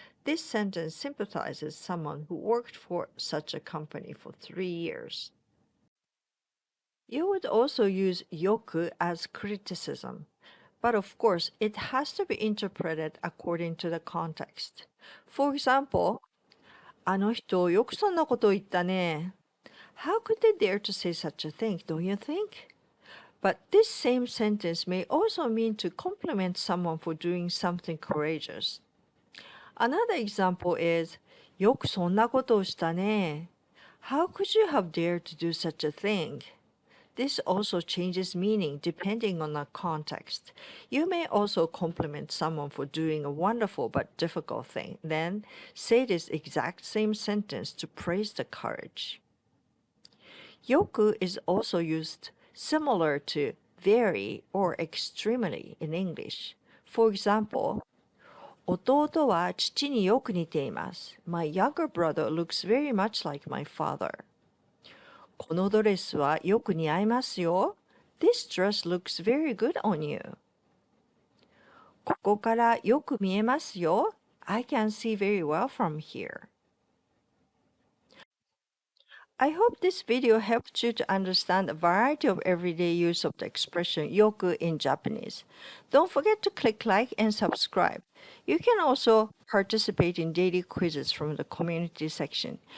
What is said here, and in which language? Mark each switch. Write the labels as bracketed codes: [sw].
[en] This sentence sympathizes someone who worked for such a company for 3 years. You would also use yoku as criticism, but of course, it has to be interpreted according to the context. For example, [ja] あの人よくそんなこと言ったね. [en] How could they dare to say such a thing, don't you think? But this same sentence may also mean to compliment someone for doing something courageous. Another example is [ja] よくそんなことをしたね. [en] How could you have dared to do such a thing? This also changes meaning depending on the context. You may also compliment someone for doing a wonderful but difficult thing, then say this exact same sentence to praise the courage. Yoku is also used similar to very or extremely in English. For example, [ja] 弟は父によく似ています. [en] My younger brother looks very much like my father. [ja] このドレスはよく似合いますよ. [en] This dress looks very good on you. [ja] ここからよく見えますよ. [en] I can see very well from here. I hope this video helped you to understand a variety of everyday use of the expression yoku in Japanese. Don't forget to click like and subscribe. You can also participate in daily quizzes from the community section.